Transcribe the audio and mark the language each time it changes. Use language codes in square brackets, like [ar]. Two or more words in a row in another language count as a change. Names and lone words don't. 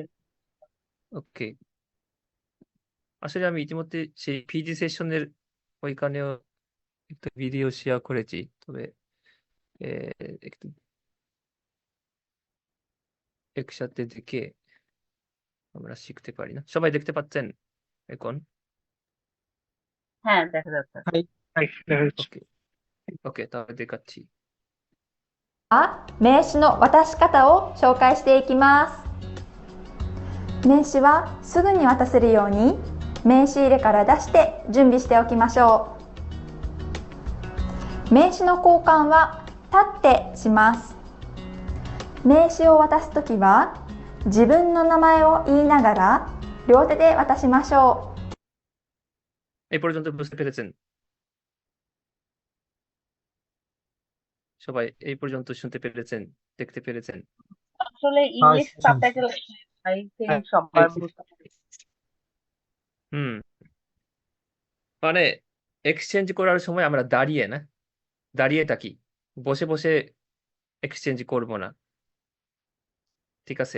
[bn] ওকে, আসলে আমি ইতিমধ্যে সেই পিজি সেশনের ওইখানেও একটা ভিডিও শেয়ার করেছি, তবে একটু একসাথে দেখে আমরা শিখতে পারি না। সবাই দেখতে পাচ্ছেন এখন? হ্যাঁ, দেখা যাচ্ছে। ওকে ওকে, তাহলে দেখাচ্ছি। [ja] 名刺の渡し方を紹介していきます。名刺はすぐに渡せるように名刺入れから出して準備しておきましょう。名刺の交換は立ってします。名刺を渡すときは自分の名前を言いながら両手で渡しましょう。 [bn] এই পর্যন্ত বুঝতে পেরেছেন সবাই? এই পর্যন্ত শুনতে পেরেছেন, দেখতে পেরেছেন? আসলে [en] English subtitle I think [bn] সবার বুঝতে পারছে। হুম, মানে এক্সচেঞ্জ করার সময় আমরা দাঁড়িয়ে না, দাঁড়িয়ে থাকি, বসে বসে এক্সচেঞ্জ করব না, ঠিক আছে?